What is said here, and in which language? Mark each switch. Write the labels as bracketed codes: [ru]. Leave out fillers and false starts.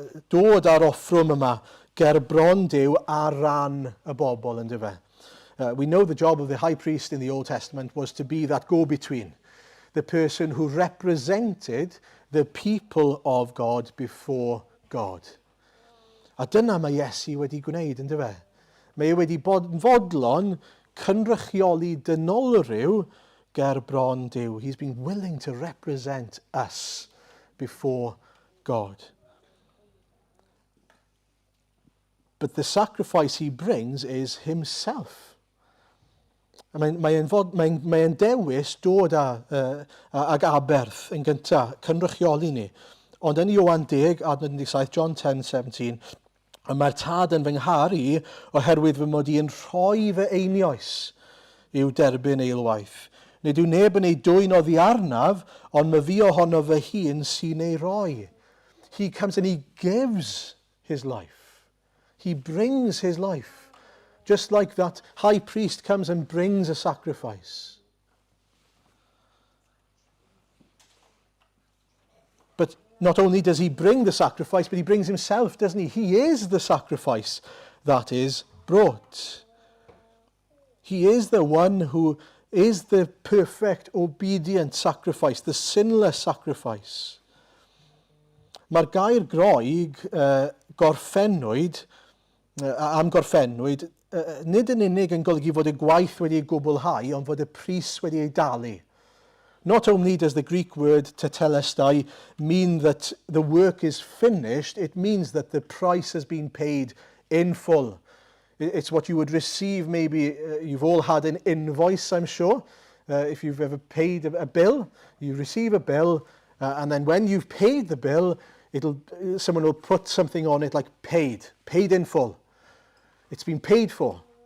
[cy] Dod ar offrwm yma ger bron Duw ar ran y bobl yn dyfe. [en] We know the job of the high priest in the Old Testament was to be that go-between, the person who represented the people of God before God. [cy] A dyna mae Iesu wedi gwneud, yn dyfe? Mae e wedi bod yn fodlon cynrychioli dynolryw ger bron Duw. [en] He's been willing to represent us before God. But the sacrifice he brings is himself. [cy] Mae'n dewis dod ag aberth yn gyntaf, cynrychioli ni. Ond yn Ioan 10, adnod 17, [en] John 10:17, [cy] A mae'r tad yn fy ngharu oherwydd fy mod i'n rhoi fy einioes i'w derbyn eilwaith. Nid yw neb yn ei dwyn oddi arnaf, ond mae fi ohono fy hun sy'n ei roi. [en] He comes and he gives his life. He brings his life. Just like that high priest comes and brings a sacrifice. But not only does he bring the sacrifice, but he brings himself, doesn't he? He is the sacrifice that is brought. He is the one who is the perfect, obedient sacrifice, the sinless sacrifice. [cy] Mae'r gair Groeg gorffennwyd, am gorffennwyd, nid yn unig yn golygu fod y gwaith wedi ei gwblhau, ond fod y pris wedi ei dalu. [en] Not only does the Greek word tetelestai mean that the work is finished, it means that the price has been paid in full. It's what you would receive, maybe you've all had an invoice, I'm sure. If you've ever paid a bill, you receive a bill, and then when you've paid the bill, someone will put something on it like paid in full. It's been paid for.